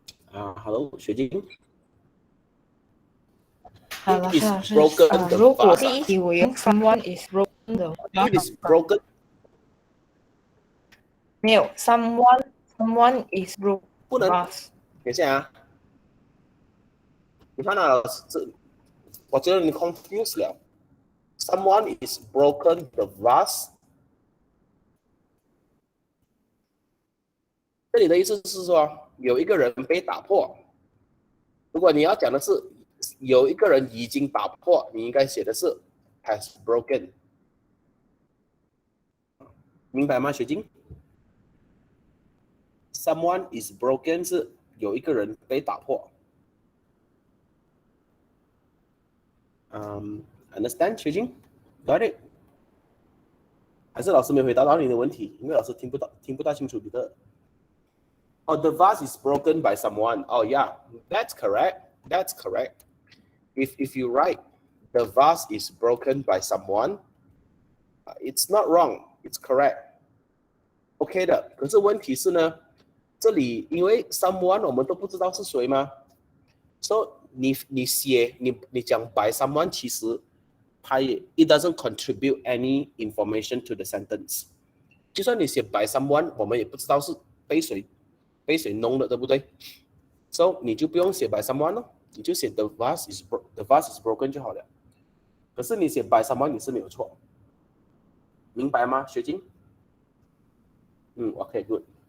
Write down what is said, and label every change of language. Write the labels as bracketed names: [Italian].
[Chinese] Hello， 学经。好，老师。如果第一题我用 [English] someone is broken [Chinese] 的 [English] ，it is broken。 [Chinese] 没有 [English] someone is broken。 [Chinese] 不能。等一下啊，你看到老师我觉得你 confused 了。 [English] Someone is broken the vase。 [Chinese] 这里的意思是说，有一个人被打破。如果你要讲的是有一个人已经打破，你应该写的是 [English] has broken。 [Chinese] 明白吗，雪晶 ？ [English] Someone is broken [Chinese] 是有一个人被打破。 [English] Understand， 雪晶 ？Got it？ [Chinese] 还是老师没回答到你的问题？因为老师听不大清楚你的。 [English] Oh, the vase is broken by someone. Oh yeah, that's correct. That's correct. If you write the vase is broken by someone, it's not wrong. It's correct. OK 的。 [Chinese] 可是问题是呢，这里因为 someone 我们都不知道是谁嘛，所以你讲 by someone， 其实它也 [English] it doesn't contribute any information to the sentence。 [Chinese] 就算你写 by someone， 我们也不知道是被谁弄的，对不对？ So 你就不用写 by someone 咯，你就写 [English] the vase is broken [Chinese] 就好了。可是你写 by someone 你是没有错，明白吗，学晶？OK good。